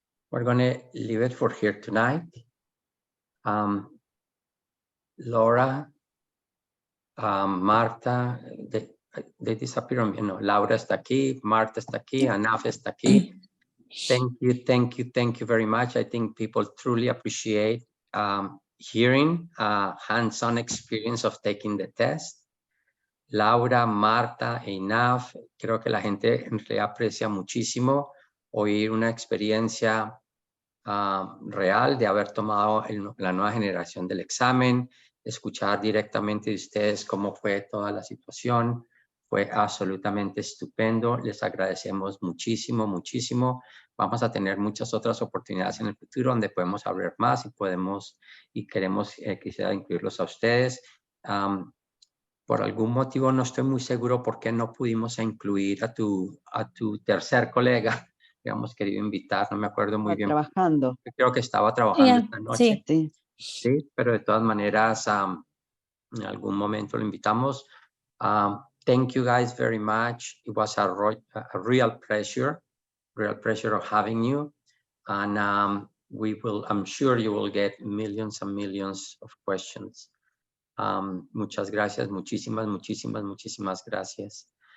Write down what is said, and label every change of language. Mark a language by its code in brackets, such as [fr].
[en] We're going to leave it for here tonight. Laura, Marta, they disappear. [es] No, Laura está aquí, Marta está aquí, Anaf está aquí. [en] Thank you very much. I think people truly appreciate hearing hands-on experience of taking the test. [es] Laura, Marta, Inaf, creo que la gente en realidad aprecia muchísimo oír una experiencia real de haber tomado la nueva generación del examen, escuchar directamente de ustedes cómo fue toda la situación. Fue absolutamente estupendo. Les agradecemos muchísimo, muchísimo. Vamos a tener muchas otras oportunidades en el futuro donde podemos hablar más y queremos quisiera incluirlos a ustedes. Por algún motivo no estoy muy seguro por qué no pudimos incluir a tu tercer colega que habíamos querido invitar, no me acuerdo muy bien. Trabajando. Creo que estaba trabajando esta noche. Sí. Sí, pero de todas maneras, en algún momento lo invitamos. [en] Thank you guys very much. It was a real pleasure of having you. And I'm sure you will get millions and millions of questions. [es] Muchas gracias, muchísimas gracias.